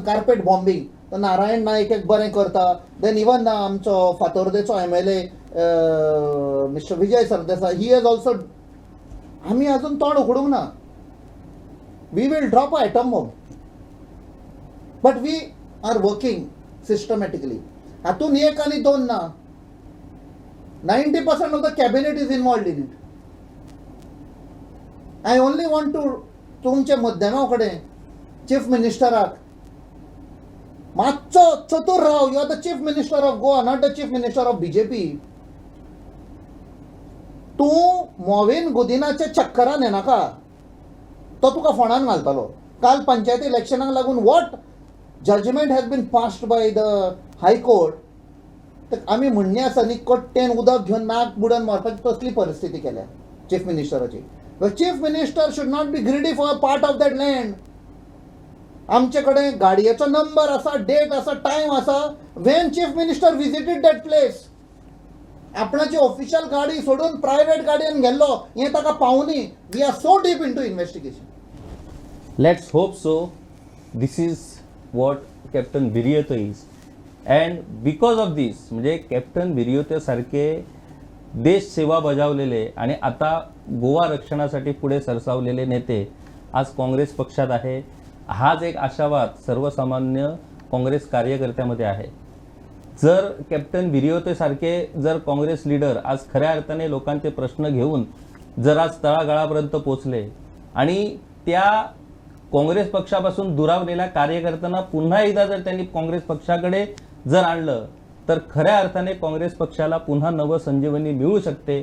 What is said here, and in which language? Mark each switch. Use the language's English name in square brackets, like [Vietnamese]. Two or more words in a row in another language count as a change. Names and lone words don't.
[English] carpet bombing [Konkani] तो नारायण नायक एक बरें करता. [English] then even [Konkani] आमचो फातोर्डेचो MLA मिस्टर विजय सरदेसाय, [English] he has also. [Konkani] आम्ही अजून तोंड उघडूंक ना. [English] we will drop a atom bomb, but we are working systematically. [Konkani] हातून एक आनी दोन ना, [English] 90% of the cabinet is involved in it. I only want to [Konkani] तुमचे मध्यमा कडेन चीफ मिनिस्टराक मातसो चतुर राव. [English] you are the chief minister of Goa, not the chief minister of BJP. [Konkani] तूं मोविन गुदिनाचे चक्करान येनाका, तो तुका फोंडान घालतलो. काल पंचायती इलेक्शनाक लागून [English] what judgement has been passed by the High Court. [Konkani] आमी म्हणणे आसा न्ही, कट्टेन उदक घेवन नाक बुडोवन मारपाची तसली परिस्थिती केल्या चीफ मिनिस्टराची. [English] the chief minister should not be greedy for part of that land. [Konkani] आमचे कडेन गाडयेचो नंबर आसा, डेट आसा, टायम आसा [English] when chief minister visited that place. [Konkani] आपणाची ऑफिशियल गाडी सोडून प्रायव्हेट गाडयेन गेल्लो हें ताका पावुनी. [English] we are so deep in to investigation. let's hope so. this is what Captain Viriato is. and because of this, [Marathi] म्हणजे कॅप्टन बिरियतो सारखे देश सेवा बजावलेले आणि आता गोवा रक्षणासाठी पुढे सरसावलेले नेते आज काँग्रेस पक्षात आहे. हाच एक आशावाद सर्वसामान्य काँग्रेस कार्यकर्त्यामध्ये आहे. जर कॅप्टन बिरियतो सारखे जर काँग्रेस लीडर आज खऱ्या अर्थाने लोकांचे प्रश्न घेऊन जर आज तळागाळापर्यंत पोचले आणि त्या काँग्रेस पक्षापासून दुरावलेल्या कार्यकर्त्यांना पुन्हा एकदा जर त्यांनी काँग्रेस पक्षाकडे जर आणलं तर खऱ्या अर्थाने काँग्रेस पक्षाला पुन्हा नवं संजीवनी मिळू शकते.